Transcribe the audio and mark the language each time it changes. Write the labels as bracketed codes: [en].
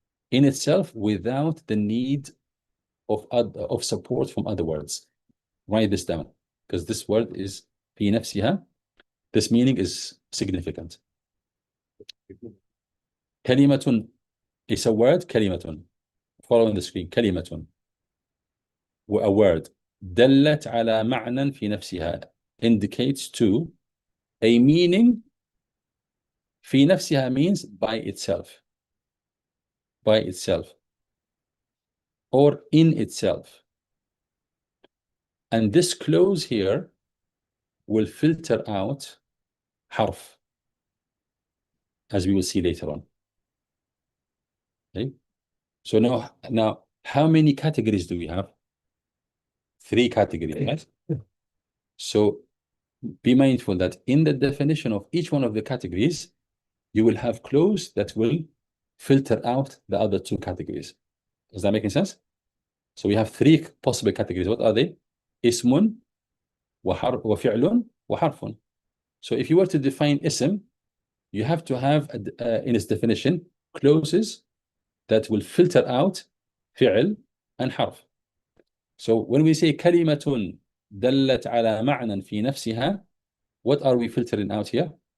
[en] In itself, without the need of support from other words. Write this down, because this word is [ar] في نفسها. [en] This meaning is significant. كلمة is a word, كلمة. Follow on the screen, كلمة. A word. [ar] دلت على معنى في نفسها, [en] indicates to a meaning. [ar] في نفسها [en] means by itself. By itself. Or in itself. And this clause here will filter out harf, as we will see later on. Okay? So now, how many categories do we have? 3 categories, right? So be mindful that in the definition of each one of the categories, you will have clause that will filter out the other 2 categories. Does that make sense? So we have 3 possible categories. What are they? [ar] Ismun, وفعل, وحرف. [en] So if you were to define ism, you have to have in its definition clauses that will filter out fi'l and harf. So when we say [ar] كلمة دلت على معنى في نفسها, [en] what are we filtering out here?